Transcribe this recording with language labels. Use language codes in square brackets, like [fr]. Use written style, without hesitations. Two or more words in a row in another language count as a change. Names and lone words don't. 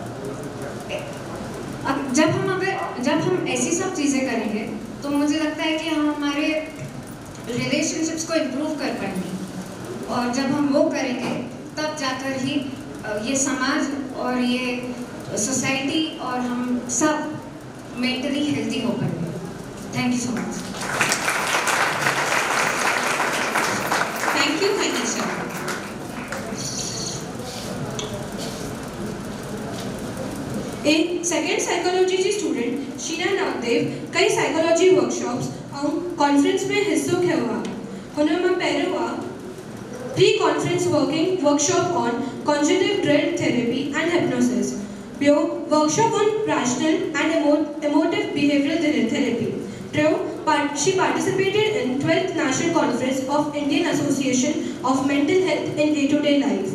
[hi] अब जब हम ऐसी सब चीज़ें करेंगे तो मुझे लगता है कि हम हमारे रिलेशनशिप्स को इम्प्रूव कर पाएंगे, और जब हम वो करेंगे तब जाकर ही ये समाज और ये सोसाइटी और हम सब [en] mentally healthy [hi] हो पाएंगे। [en] thank you so much. thank you Hanisha. [sd] एक [en] second psychology [sd] जी स्टूडेंट शीना नामदेव कई [en] psychology workshops [sd] और कॉन्फ्रेंस में हिस्सों खयों हुनमां पहिरियों आहे [en] pre conference workshop on cognitive dread therapy and hypnosis, [sd] ॿियो [en] workshop on rational and emotive behavioural therapy, टियों she participated in 12th National Conference of Indian Association of Mental Health in Day-to-Day Life।